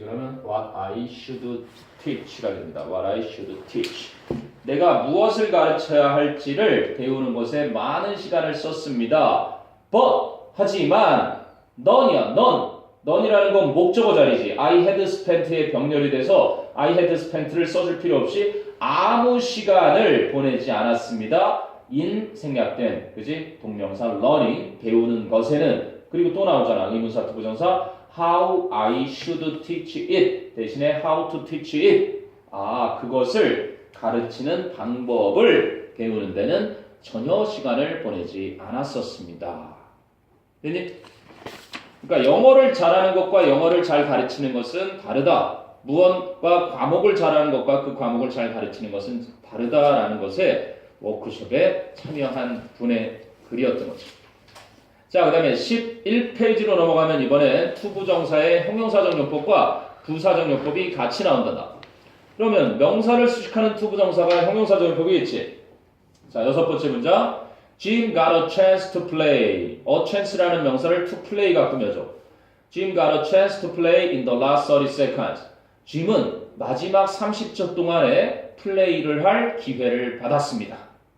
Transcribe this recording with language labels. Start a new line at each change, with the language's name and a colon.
Korean: 그러면
English: what I should teach가 됩니다. What I should teach.
Korean: 내가 무엇을 가르쳐야 할지를 배우는 것에 많은 시간을 썼습니다. But 하지만 none이야. none이라는 건 목적어 자리지.
English: I had spent
Korean: 에 병렬이 돼서 I had spent를 써줄 필요 없이 아무 시간을 보내지 않았습니다. in 생략된 그지? 동명사 learning 배우는 것에는. 그리고 또 나오잖아. 의문사 to 부정사
English: how I should teach it
Korean: 대신에
English: how to teach it.
Korean: 아, 그것을 가르치는 방법을 배우는 데는 전혀 시간을 보내지 않았었습니다. 됐니? 그러니까 영어를 잘하는 것과 영어를 잘 가르치는 것은 다르다. 무언가 과목을 잘하는 것과 그 과목을 잘 가르치는 것은 다르다라는 것에 워크숍에 참여한 분의 글이었던 거죠. 자, 그 다음에 11페이지로 넘어가면 이번에 to 부정사의 형용사적 용법과 부사적 용법이 같이 나온다. 그러면 명사를 수식하는 to 부정사가 형용사적 용법이겠지. 자, 6번째 문장.
English: Jim got a chance to play. a chance
Korean: 라는 명사를
English: to play
Korean: 가 꾸며줘.
English: Jim got a chance to play in the last 30 seconds.
Korean: 짐은 마지막 30초 동안에 플레이를 할 기회를 받았습니다.